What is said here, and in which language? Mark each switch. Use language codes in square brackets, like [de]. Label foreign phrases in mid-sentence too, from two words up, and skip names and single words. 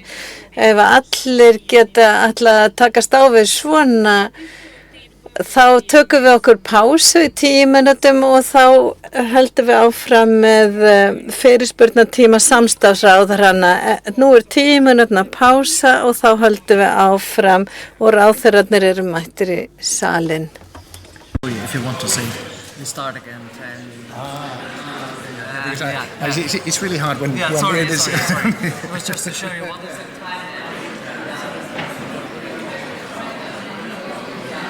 [is] Ef allir geta að takast á við svona, þá tökum við okkur pásu í 10 mínútum og þá höldum við áfram með fyrirspurnatíma samstarfsráðherranna. Nú er 10 mínútna pása og þá höldum við áfram og ráðherrarnir eru mættir í salin. [en] If you want to say, we start again. It's really hard when sorry. it is. It was just to show you what is the time.